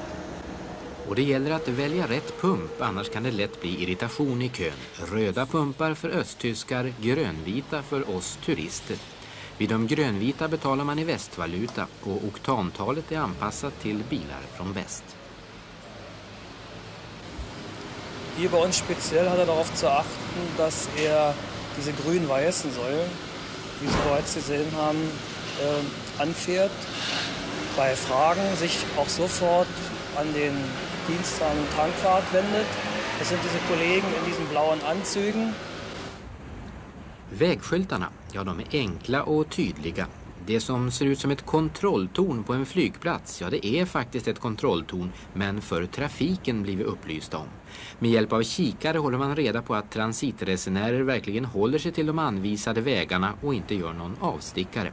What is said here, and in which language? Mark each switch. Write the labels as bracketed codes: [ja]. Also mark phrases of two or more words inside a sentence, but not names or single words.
[sv] Och det gäller att välja rätt pump, annars kan det lätt bli irritation i kön. Röda pumpar för östtyskar, grönvita för oss turister. Vid de grönvita betalar man i västvaluta och oktantalet är anpassat till bilar från väst. [de] Hier bei uns speziell hat darauf zu achten, dass diese grün-weißen Säulen, die Sie bereits gesehen haben, anfährt. Bei Fragen sich auch sofort an den Dienst an Tankwart wendet. Das sind diese Kollegen in diesen blauen Anzügen. [sv] Vägskyltarna, ja, de är enkla och tydliga. Det som ser ut som ett kontrolltorn på en flygplats, ja, det är faktiskt ett kontrolltorn, men för trafiken blir vi upplysta om. Med hjälp av kikare håller man reda på att transitresenärer verkligen håller sig till de anvisade vägarna och inte gör någon avstickare.